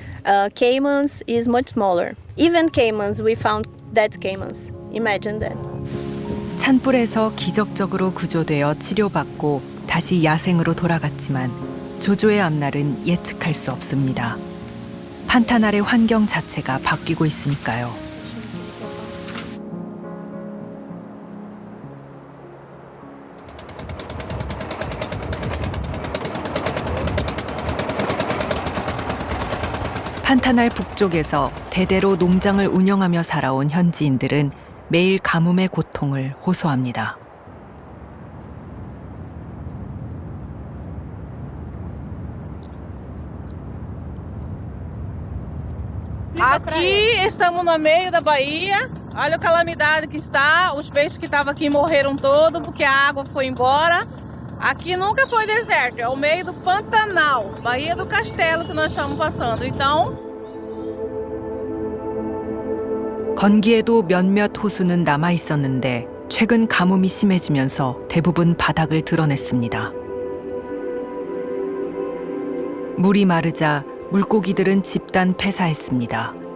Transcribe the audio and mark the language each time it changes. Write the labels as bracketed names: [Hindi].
[English] Caimans is much smaller. Even caimans, we found dead caimans. Imagine that. [Korean] 산불에서 기적적으로 구조되어 치료받고 다시 야생으로 돌아갔지만 조조의 앞날은 예측할 수 없습니다. 판타날의 환경 자체가 바뀌고 있으니까요. 판타날 북쪽에서 대대로 농장을 운영하며 살아온 현지인들은 매일 가뭄의 고통을 호소합니다. [Portuguese] Aqui estamos no meio da Bahia. Olha a calamidade que está. Os peixes que estavam aqui morreram todos porque a água foi embora. Aqui nunca foi deserto, é o meio do Pantanal, Baía do Castelo que nós estamos passando. Então, [Korean] 건기에도 몇몇 호수는 남아 있었는데 최근 가뭄이 심해지면서 대부분 바닥을 드러냈습니다. 물이 마르자 물고기들은 집단 폐사했습니다.